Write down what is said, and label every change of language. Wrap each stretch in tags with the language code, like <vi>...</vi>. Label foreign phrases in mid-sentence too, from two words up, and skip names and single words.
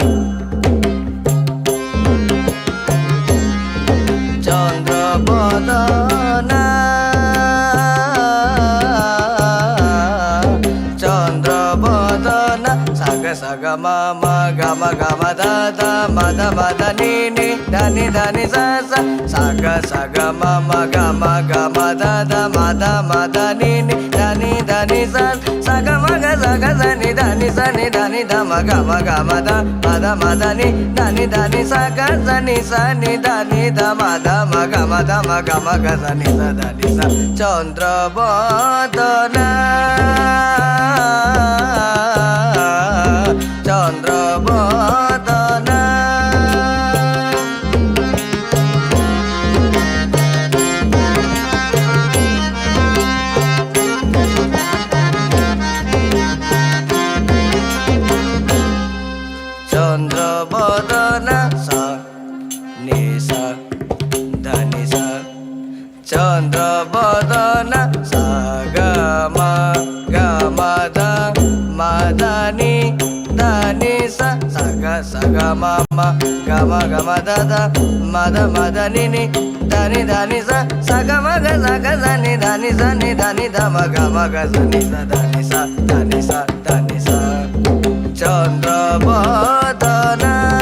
<bn>চন্দ্র বদনা চন্দ্র বদনা সাগ সাগ মাম গম গম দাদ মদ মদ নি নি ధని ధని స స సగ సగ మమ గమ గమ దద మద మద ని ని ధని ధని స సగ మగ సగ ధని ధని స ని ధని ధమ గమ గమ ద మద మద ని ధని ధని సగ ధని స ని ధని ధమ ధమ గమ ధమ గమ గ ధని స ధని స চন্দ্র বদন চন্দ্র বদনা চন্দ্র বদনা সা নি সা ধনি সা চন্দ্র বদনা সা গ মা গ মা দ মা দ নি ధని స సగ సగ మమ గమ గమ దద మద మద ని ని ధని ధని స సగ మగ సగ ధని ధని స ని ధని ధమ గమ గ ధని స ధని స ధని స ధని స চন্দ্র বদনা</bn>